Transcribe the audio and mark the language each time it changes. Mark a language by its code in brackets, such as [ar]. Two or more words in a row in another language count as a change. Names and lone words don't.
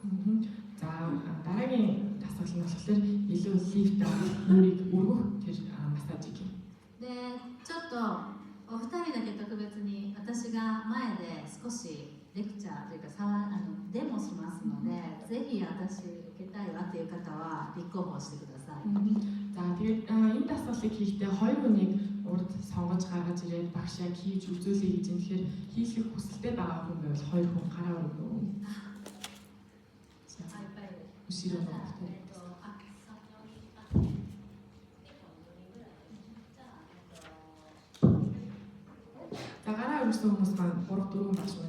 [mn] За дараагийн дасгал нь болохоор илүү лифт нүрийг өргөх тэр массажийг. [ja] で、ちょっとお二人だけ特別に私が前で少しレクチャーというかデモしますので、ぜひ私受けたいわという方は立候補してください。 [mn] За тэгээд энэ дасгалыг хийхдээ хоёр хүнийг урд сонгож гаргаж ирээд багш яг хийж үзүүлэе гэж юм. Тэгэхээр хийх хүсэлтэй байгаа хүн байвал хоёр хүн гараа өргөнө. Өсөрөө За гараа өргөсөн хүмүүс маань 3-4 багш байна.